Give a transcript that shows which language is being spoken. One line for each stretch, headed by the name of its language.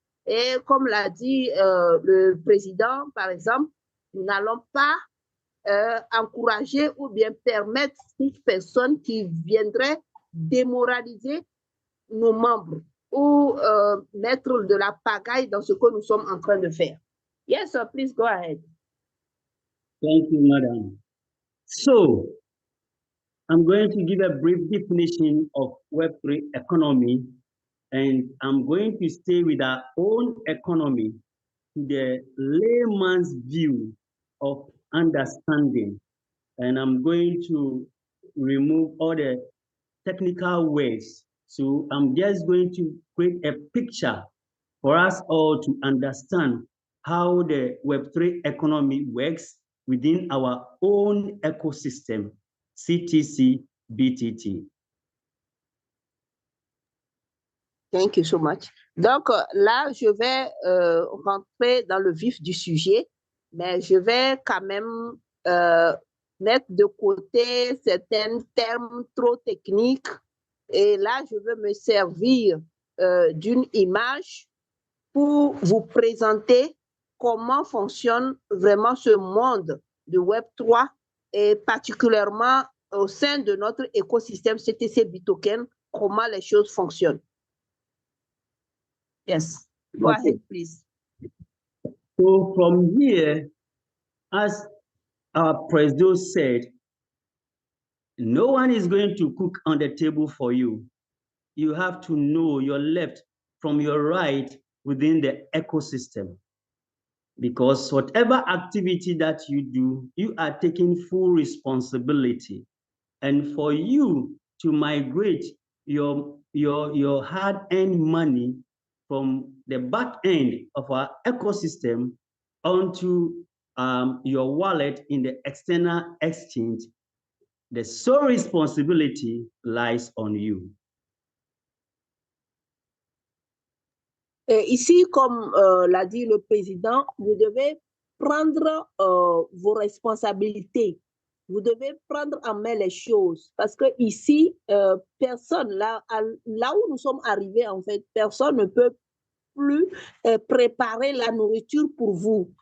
French: Et comme l'a dit le président, par exemple, nous n'allons pas encourager ou bien permettre toute personne qui viendrait démoraliser nos membres ou mettre de la pagaille dans ce que nous sommes en train de faire.
English: Yes, sir, please go ahead. Thank you, madam. So, I'm going to give a brief definition of Web3 economy, and I'm going to stay with our own economy to the layman's view of understanding. And I'm going to remove all the technical words. So I'm just going to create a picture for us all to understand how the Web3 economy works within our own ecosystem, CTC BTT. Thank you so much.
French: Donc là, je vais rentrer dans le vif du sujet, mais je vais quand même mettre de côté certains termes trop techniques. Et là, je veux me servir d'une image pour vous présenter comment fonctionne vraiment ce monde de Web3 et particulièrement au sein de notre écosystème CTC Bitoken, comment les choses fonctionnent.
English: Yes, go ahead, please. So from here, as our president said, no one is going to cook on the table for you. You have to know your left from your right within the ecosystem. Because whatever activity that you do, you are taking full responsibility. And for you to migrate your hard-earned money from the back end of our ecosystem onto your wallet in the external exchange, the sole responsibility lies on you.
French: Ici, comme l'a dit le président, vous devez prendre vos responsabilités. Vous devez prendre en main les choses. Parce que ici, personne, là où nous sommes arrivés, en fait, personne ne peut plus préparer la nourriture pour vous.